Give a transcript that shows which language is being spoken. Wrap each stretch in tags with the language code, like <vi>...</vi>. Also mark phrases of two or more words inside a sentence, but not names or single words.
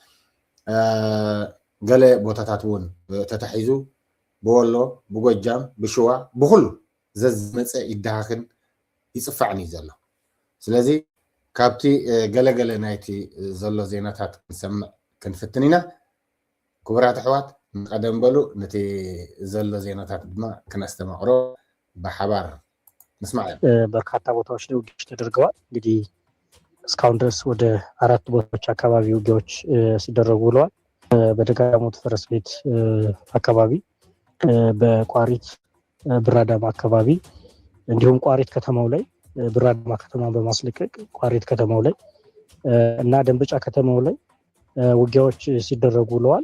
<ti>ገለ ቦታታት እውን ተታሒዙ ብወሎ ብጎጃም ብሽዋ ብኩሉ ዘዝመፀ ይደሃክን ይፅፋዕን እዩ ዘሎ ስለዚ ካብቲ ገለገለ ናይቲ ዘሎ ዜናታት ክንሰምዕ ክንፍትን ኢና ክቡራት ኣሕዋት ቀደም በሉ ነቲ ዘሎ ዜናታት ድማ ክነስተማቅሮ በሓባር ንስማዕ</ti> <am>በርካታ ቦታዎች ላይ ውጊያዎች ተደርገዋል። እንግዲህ እስካሁን ድረስ ወደ 4 ቦታዎች አካባቢ ውጊያዎች ሲደረጉ ውለዋል። በደጋዳሞት ፈረስ ቤት አካባቢ፣ በቋሪት ብራዳማ አካባቢ እንዲሁም ቋሪት ከተማው ላይ ብራዳማ ከተማ በማስለቀቅ ቋሪት ከተማው ላይ እና ደንበጫ ከተማው ላይ ውጊያዎች ሲደረጉ ውለዋል።</am>